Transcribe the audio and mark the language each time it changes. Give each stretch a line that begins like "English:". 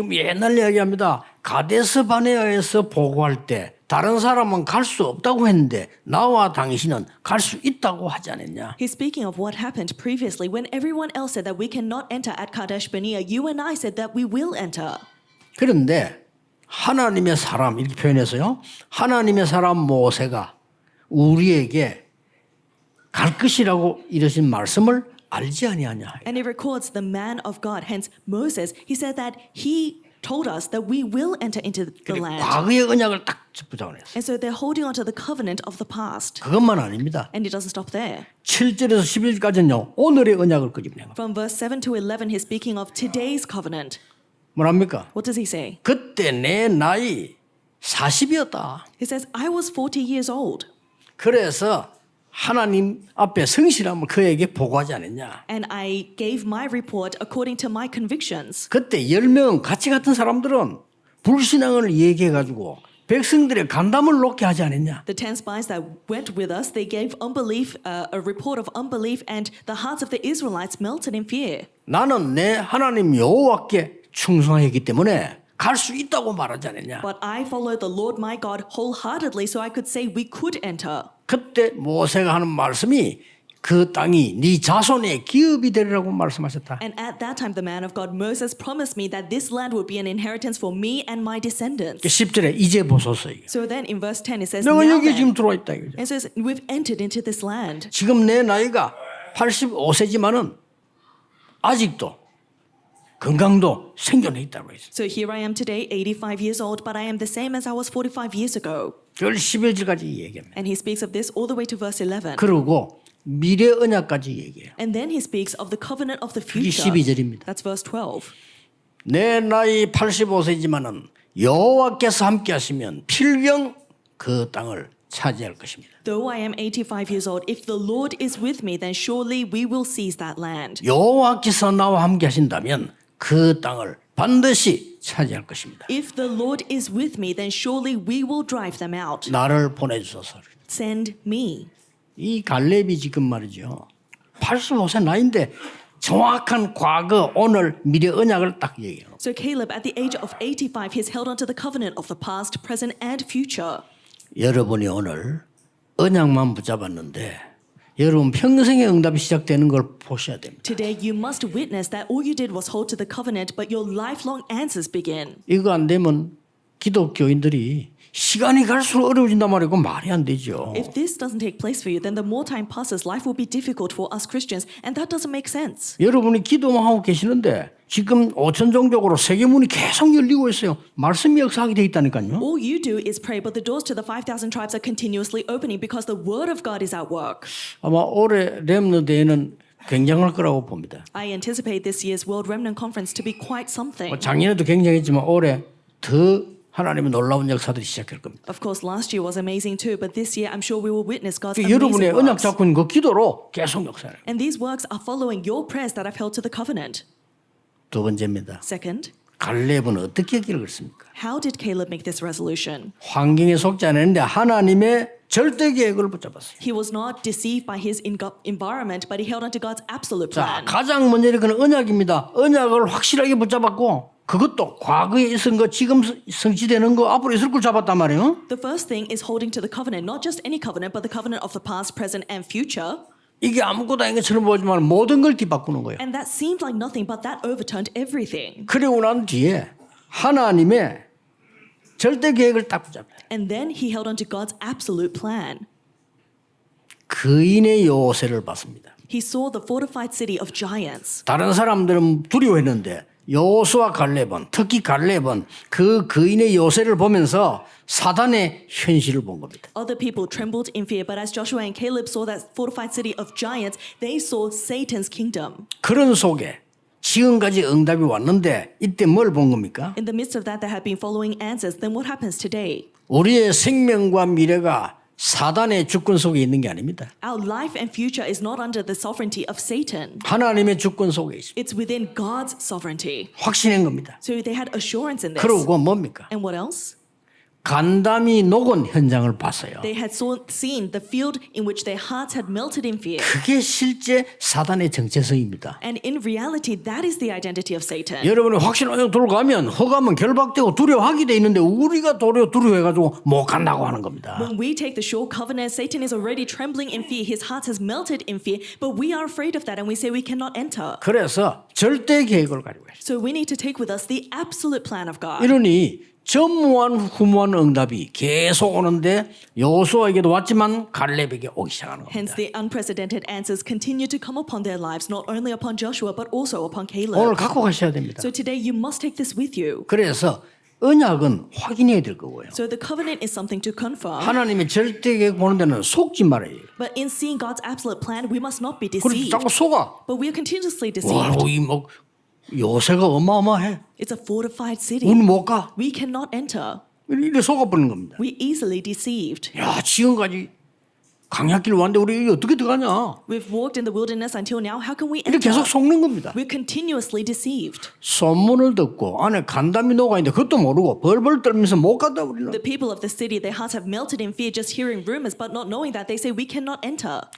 Korean: 지금 옛날 이야기합니다. 가데스 바네아에서 보고할 때 다른 사람은 갈 수 없다고 했는데 나와 당신은 갈 수 있다고 하지 않았냐?
English: He's speaking of what happened previously when everyone else said that we cannot enter at Kadesh Barnea. You and I said that we will enter.
Korean: 그런데 하나님의 사람 이렇게 표현해서요. 하나님의 사람 모세가 우리에게 갈 것이라고 이러신 말씀을 알지 아니하냐?
English: And it records the man of God, hence Moses. He said that he told us that we will enter into the land.
Korean: 과거의 언약을 딱 붙잡아냈어요.
English: And so they're holding on to the covenant of the past.
Korean: 그것만 아닙니다.
English: And it doesn't stop there.
Korean: 7절에서 11절까지는요. 오늘의 언약을 끄집어내요.
English: From verse 7 to 11, he's speaking of today's covenant.
Korean: 뭐랍니까?
English: What does he say?
Korean: 그때 내 나이 40이었다.
English: He says, I was 40 years old.
Korean: 그래서 하나님 앞에 성실함을 그에게 보고하지 않았냐.
English: And I gave my report according to my convictions.
Korean: 그때 10명 같이 같은 사람들은 불신앙을 얘기해가지고 백성들의 간담을 놓게 하지 않았냐.
English: The 10 spies that went with us, they gave unbelief, a report of unbelief, and the hearts of the Israelites melted in fear.
Korean: 나는 내 하나님 여호와께 충성했기 때문에 갈 수 있다고 말하지 않았냐.
English: But I followed the Lord my God wholeheartedly, so I could say we could enter.
Korean: 그때 모세가 하는 말씀이 그 땅이 네 자손의 기업이 되리라고 말씀하셨다.
English: And at that time, the man of God, Moses, promised me that this land would be an inheritance for me and my descendants.
Korean: 10절에 이제 보소서.
English: So then in verse 10, it says,
Korean: 내가
English: Now
Korean: 여기 지금 들어와 있다. 이거죠.
English: and says, we've entered into this land.
Korean: 지금 내 나이가 85세지만은 아직도 건강도 생존해 있다고 했어요.
English: So here I am today, 85 years old, but I am the same as I was 45 years ago.
Korean: 그걸 11절까지 얘기합니다.
English: And he speaks of this all the way to verse 11.
Korean: 그리고 미래 언약까지 얘기해요.
English: And then he speaks of the covenant of the
Korean: 그게
English: future.
Korean: 12절입니다.
English: That's verse 12.
Korean: 내 나이 85세지만은 여호와께서 함께 하시면 필경 그 땅을 차지할 것입니다.
English: Though I am 85 years old, if the Lord is with me, then surely we will seize that land.
Korean: 여호와께서 나와 함께 하신다면 그 땅을 반드시 차지할 것입니다.
English: If the Lord is with me, then surely we will drive them out.
Korean: 나를 보내주소서.
English: Send me.
Korean: 이 갈렙이 지금 말이죠. 85세 나이인데 정확한 과거, 오늘, 미래 언약을 딱 얘기해요.
English: So Caleb, at the age of 85, he's held onto the covenant of the past, present, and future.
Korean: 여러분이 오늘 언약만 붙잡았는데 여러분 평생의 응답이 시작되는 걸 보셔야 됩니다.
English: Today, you must witness that all you did was hold to the covenant, but your lifelong answers begin.
Korean: 이거 안 되면 기독교인들이 시간이 갈수록 어려워진단 말이고 말이 안 되죠.
English: If this doesn't take place for you, then the more time passes, life will be difficult for us Christians, and that doesn't make sense.
Korean: 여러분이 기도만 하고 계시는데 지금 5천 종족으로 세계문이 계속 열리고 있어요. 말씀이 역사하게 돼 있다니까요.
English: All you do is pray, but the doors to the 5,000 tribes are continuously opening because the word of God is at work.
Korean: 아마 올해 렘너데이는 굉장할 거라고 봅니다.
English: I anticipate this year's World Remnant Conference to be quite something.
Korean: 작년에도 굉장했지만 올해 더 하나님의 놀라운 역사들이 시작할 겁니다.
English: Of course, last year was amazing too, but this year I'm sure we will witness God's
Korean: 여러분의
English: amazing
Korean: 언약
English: works.
Korean: 잡고 있는 그 기도로 계속 역사를.
English: And these works are following your prayers that I've held to the covenant.
Korean: 두 번째입니다.
English: Second,
Korean: 갈렙은 어떻게 기록을 했습니까?
English: how did Caleb make this resolution?
Korean: 환경에 속지 않았는데 하나님의 절대 계획을 붙잡았어요.
English: He was not deceived by his environment, but he held onto God's absolute
Korean: 자, 가장 먼저 이렇게는 언약입니다. 언약을 확실하게 붙잡았고 그것도 과거에 있은 거, 지금 성취되는 거, 앞으로 있을 걸 잡았단 말이에요.
English: The first thing is holding to the covenant, not just any covenant, but the covenant of the past, present, and future.
Korean: 이게 아무것도 아닌 것처럼 보지만 모든 걸 뒤바꾸는 거예요.
English: And that seemed like nothing, but that overturned everything.
Korean: 그리고 난 뒤에 하나님의 절대 계획을 딱 붙잡아요.
English: And then he held onto God's absolute plan.
Korean: 거인의 요새를 봤습니다.
English: He saw the fortified city of giants.
Korean: 다른 사람들은 두려워했는데 여호수아 갈렙은 특히 갈렙은 그 거인의 요새를 보면서 사단의 현실을 본 겁니다.
English: Other people trembled in fear, but as Joshua and Caleb saw that fortified city of giants, they saw Satan's kingdom.
Korean: 그런 속에 지금까지 응답이 왔는데 이때 뭘 본 겁니까?
English: In the midst of that, they had been following answers. Then what happens today?
Korean: 우리의 생명과 미래가 사단의 주권 속에 있는 게 아닙니다.
English: Our life and future is not under the sovereignty of Satan.
Korean: 하나님의 주권 속에 있습니다.
English: It's within God's sovereignty.
Korean: 확신한 겁니다.
English: So they had assurance in this.
Korean: 그러고 뭡니까?
English: And what else?
Korean: 간담이 녹은 현장을 봤어요.
English: They had seen the field in which their hearts had melted in fear.
Korean: 그게 실제 사단의 정체성입니다.
English: And in reality, that is the identity of Satan.
Korean: 여러분이 확신하여 들어가면 허가면 결박되고 두려워하게 돼 있는데 우리가 도리어 두려워해가지고 못 간다고 하는 겁니다.
English: When we take the sure covenant, Satan is already trembling in fear. His heart has melted in fear, but we are afraid of that and we say we cannot enter.
Korean: 그래서 절대 계획을 가지고 있어요.
English: So we need to take with us the absolute plan of God.
Korean: 이러니 전무한 후무한 응답이 계속 오는데 여호수아에게도 왔지만 갈렙에게 오기 시작하는
English: Hence,
Korean: 겁니다.
English: the unprecedented answers continue to come upon their lives, not only upon Joshua, but also upon
Korean: 오늘 갖고 가셔야 됩니다.
English: So today, you must take this with you.
Korean: 그래서 언약은 확인해야 될 거고요.
English: So the covenant is something to confirm.
Korean: 하나님의 절대 계획 보는 데는 속지 말아야 해요.
English: But in seeing God's absolute plan, we must not be
Korean: 그래서
English: deceived.
Korean: 자꾸 속아.
English: But we are continuously deceived.
Korean: 이뭐 요새가 어마어마해.
English: It's a fortified city.
Korean: 우리 못 가.
English: We cannot enter.
Korean: 이래 속아버리는 겁니다.
English: We're easily deceived.
Korean: 야, 지금까지 강약길 왔는데 우리 어떻게 들어가냐?
English: We've walked in the wilderness until now. How can we
Korean: 이렇게 계속 속는 겁니다.
English: We're continuously deceived.
Korean: 소문을 듣고 안에 간담이 녹아 있는데 그것도 모르고 벌벌 떨면서 못 갔다 우리는.
English: The people of the city, their hearts have melted in fear just hearing rumors, but not knowing that. They say we cannot enter.